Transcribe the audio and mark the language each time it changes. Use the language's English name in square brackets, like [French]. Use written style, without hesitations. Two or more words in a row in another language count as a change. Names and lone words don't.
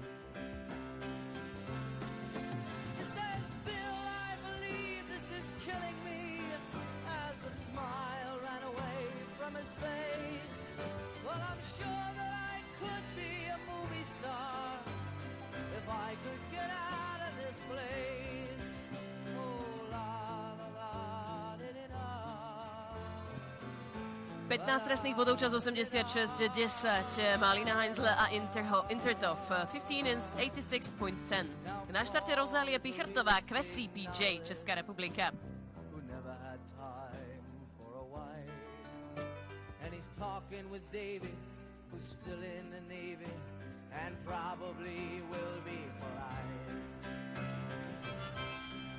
[English] He says, Bill, I believe this is killing me, as the smile ran away from his face. Well, I'm sure that I could be a movie star if I could get out of this place. Oh, la, la, la, di, di, da. [Slovak] 15 trestných bodov, čas 86.10 má Alina Heinzle a Intertoff. 15 in 86.10. Na štarte Rozálie Pichrtová, Kvesí PJ, Česká republika. [English] Who never had time for a wife, and he's talking with Davy, who's still in the Navy and probably will be for life.